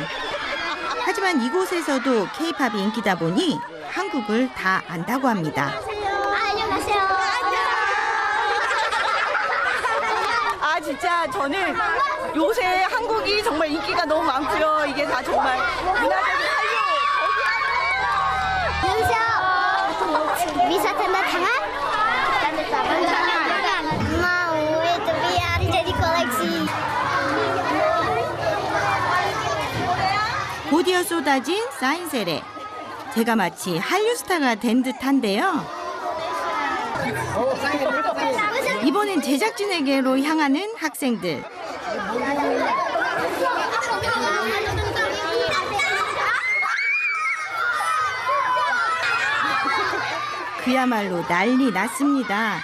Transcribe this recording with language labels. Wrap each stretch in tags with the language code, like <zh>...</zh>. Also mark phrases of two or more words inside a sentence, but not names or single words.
<ko>하지만 이곳에서도 K-팝이 인기다 보니 한국을 다 안다고 합니다. 아 진짜 저는 요새 한국이 정말 인기가 너무 많고요. 이게 다 정말 문화적인</ko> <id>Bisa tanda tangan? Tanda tangan. Mau itu biar jadi koleksi.</id> <ko>곧이어 쏟아진 사인 세례. 제가 마치 한류 스타가 된 듯한데요. 이번엔 제작진에게로 향하는 학생들. 그야말로 난리 났습니다.</ko>